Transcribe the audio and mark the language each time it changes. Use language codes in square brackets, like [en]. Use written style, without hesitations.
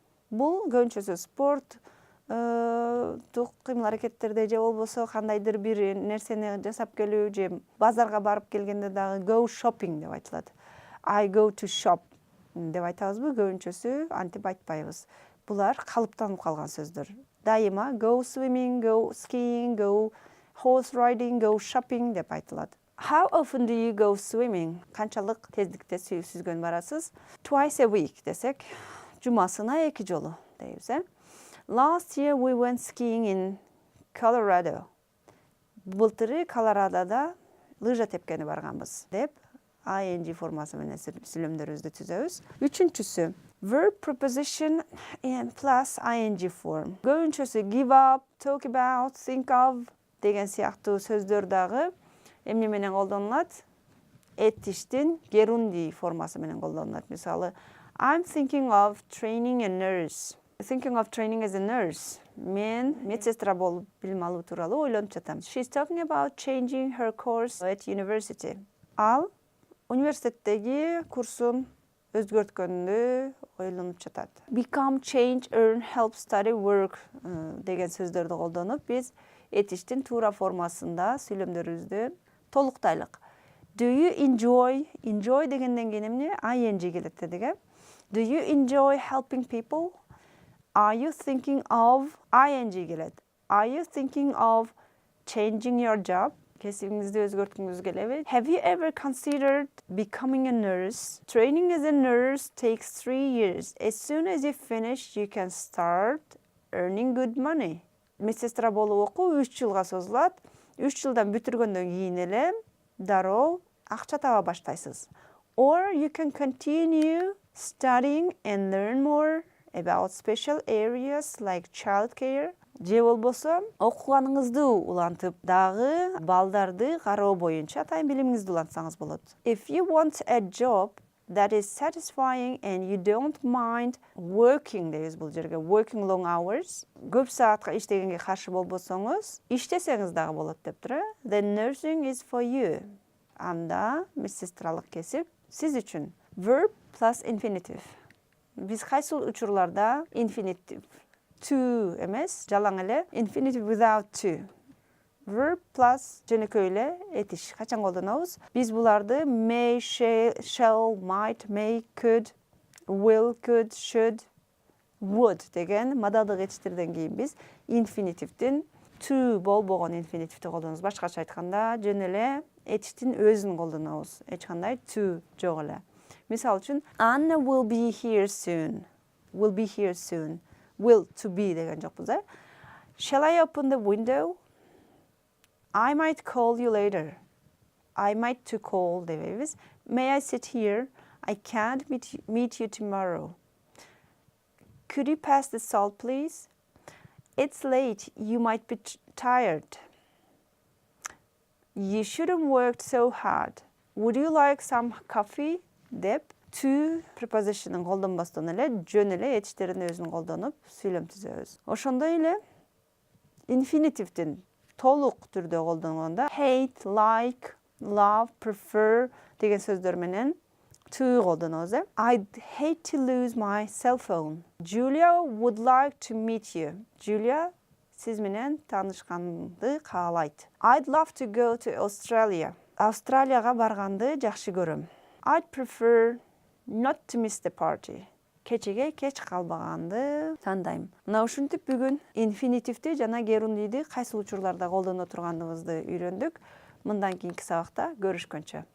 [ky] Бул көбүнчөсү спорт кыймыл аракеттерде же болбосо кандайдыр бир нерсени жасап келүү же базарга барып келгенде дагы go shopping деп айтылат. [en] I go to shop [ky] деп айтабызбы, көбүнчөсү антип айтпайбыз. Булар калыптанып калган сөздөр. Дайыма go swimming, go skiing, go horse riding, go shopping деп айтылат. [en] How often do you go swimming? [ky] Канчалык тездикте сүзгөн барасыз? [en] Twice a week [ky] десек, жумасына 2 жолу дейбиз. [en] Last year we went skiing in Colorado. [ky] Былтыры Колорадода лыжа тепкени барганбыз деп ing формасы менен сүйлөмдөрүбүздү түзөбүз. Үчүнчүсү verb preposition plus ing form. Көбүнчөсү give up, talk about, think of деген сыяктуу сөздөр дагы эмне менен колдонулат? Этиштин герунди формасы менен колдонулат. [en] Мисалы, I'm thinking of training a nurse. Thinking of training as a nurse. [ky] Мен медсестра болуп билим алуу тууралуу ойлонуп жатам. [en] She's talking about changing her course at university. [ky] Ал университеттеги курсун өзгөрткөндү ойлонуп жатат. Become, change, earn, help, study, work деген сөздөрдү колдонуп биз этиштин туура формасында сүйлөмдөрүбүздү толуктайлык. [en] Do you enjoy? [ky] Enjoy дегенден кийин эмне? ing келет дедик. [en] Do you enjoy helping people? Are you thinking of? ing келет. Are you thinking of changing your job? [ky] Кесибиңизди өзгөрткүңүз келеби? [en] Have you ever considered becoming a nurse? Training as a nurse takes 3 years. As soon as you finish, you can start earning good money. [ky] Медсестра болуп окуу 3 жылга созулат. 3 жылдан бүтүргөндөн кийин эле дароо акча таба баштайсыз. [en] Or you can continue studying and learn more about special areas like childcare. [ky] Же болбосо окуганыңызды улантып дагы балдарды кароо боюнча тайм билимиңизди улантсаңыз болот. [en] If you want a job that is satisfying and you don't mind working [ky] дейбиз бул жерге, [en] working long hours, [ky] көп саатка иштегенге каршы болбосоңуз, иштесеңиз дагы болот деп тур. [en] Then nursing is for you. [ky] Анда медсестралык кесип сиз үчүн. Verb plus infinitive. Биз кайсы учурларда infinitive to эмес, жалаң эле infinitive without to. Verb plus жөнөкөй эле этиш качан колдонобуз? Биз буларды may, shall, might, may, could, will, could, should, would деген модалдык этиштерден кийин биз инфинитивдин to болбогон инфинитивди колдонобуз. Башкача айтканда, жөн эле этиштин өзүн колдонобуз. Эч кандай to жок эле. Мисалы үчүн [en] Anna will be here soon. Will be here soon. [ky] Will to be деген жокпуз, э? [en] Shall I open the window? I might call you later. I might to call дебейбиз. May I sit here? I can't meet you tomorrow. Could you pass the salt, please? It's late. You might be tired. You shouldn't work so hard. Would you like some coffee? [ky] Деп to preposition'ын колдонбостон эле жөн эле этиштердин өзүн колдонуп сүйлөм түзөбүз. Ошондой эле инфинитивдин толук түрдө колдонгондо hate, like, love, prefer деген сөздөр менен to колдонобуз. [en] I'd hate to lose my cell phone. Julia would like to meet you. [ky] Julia сиз менен таанышканды каалайт. [en] I'd love to go to Australia. [ky] Австралияга барганды жакшы көрөм. [en] I'd prefer not to miss the party. [ky] Кечеге кеч калбаганды тандайм. Мына ушинтип бүгүн инфинитивди жана герундийди кайсы учурларда колдоно турганыбызды үйрөндүк. Мындан кийинки сабакта көрүшкөнчө.